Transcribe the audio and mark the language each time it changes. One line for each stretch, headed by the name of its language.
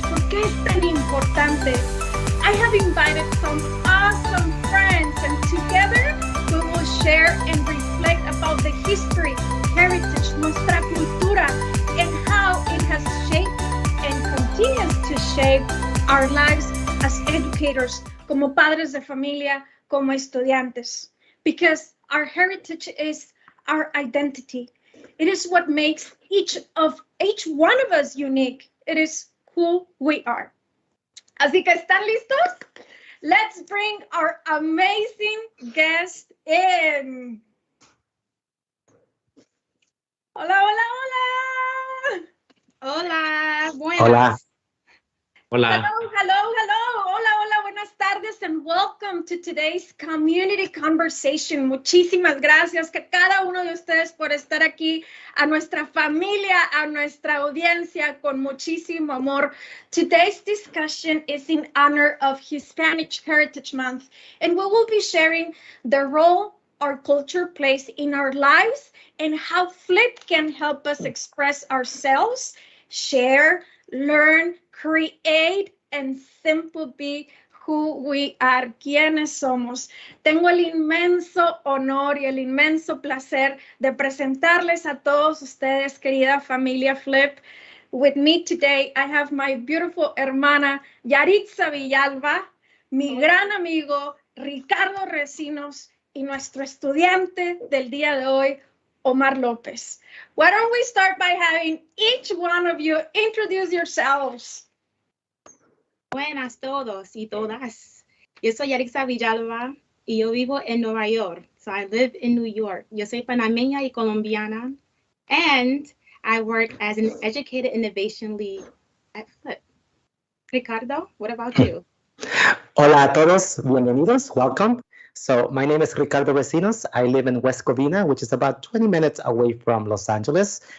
Spanish: ¿Por qué es tan importante?
English: I have invited some awesome friends, and together we will share and reflect about the history, heritage,
Spanish: nuestra cultura,
English: and how it has shaped and continues to shape our lives as educators,
Spanish: como padres de familia, como estudiantes.
English: Because our heritage is our identity. It is what makes each one of us unique. It is who we are.
Spanish: Así que, ¿están listos?
English: Let's bring our amazing guest in.
Spanish: Hola, hola, hola. Hola, buenas. Hola. Hola.
English: Hello.
Spanish: Hola, buenas tardes,
English: and welcome to today's community conversation.
Spanish: Muchísimas gracias a cada uno de ustedes por estar aquí, a nuestra familia, a nuestra audiencia, con muchísimo amor.
English: Today's discussion is in honor of Hispanic Heritage Month, and we will be sharing the role our culture plays in our lives and how Flip can help us express ourselves, share, learn, create, and simply be who we are,
Spanish: quienes somos. Tengo el inmenso honor y el inmenso placer de presentarles a todos ustedes, querida familia Flip.
English: With me today, I have my beautiful hermana Yaritza Villalba,
Spanish: mi gran amigo Ricardo Recinos y nuestro estudiante del día de hoy,
English: Omar López. Why don't we start by having each one of you introduce yourselves?
Spanish: Buenas todos y todas. Yo soy Yarixa Villalba y yo vivo en Nueva York. So I live in New York. Yo soy panameña y colombiana.
English: And I work as an educator innovation lead at Flip. Ricardo, what about you?
Spanish: Hola a todos, bienvenidos,
English: welcome. So my name is Ricardo Recinos. I live in West Covina, which is about 20 minutes away from Los Angeles.